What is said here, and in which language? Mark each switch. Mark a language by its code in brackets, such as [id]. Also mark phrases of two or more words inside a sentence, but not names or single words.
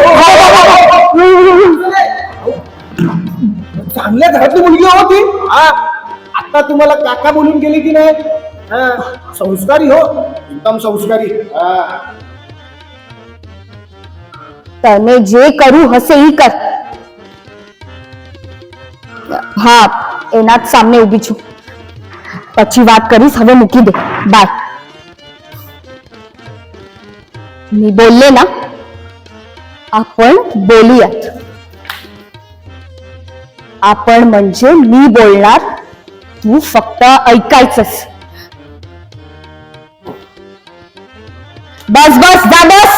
[mr] चांगल्या घरातली मुलगी होती. आता तुम्हाला काका बोलून गेली की नाही? संस्कारी हो, एकदम संस्कारी. [gu] તને જે કરૂ હસે હી કર. હા એના જ સામે ઊભી છું, પછી વાત કરીશ. હવે મૂકી દે, બાય. [mr] मी बोलले ना, आपण बोलूयात. आपण म्हणजे मी बोलणार, तू फक्त ऐकायचंस. बस बस, जा बस.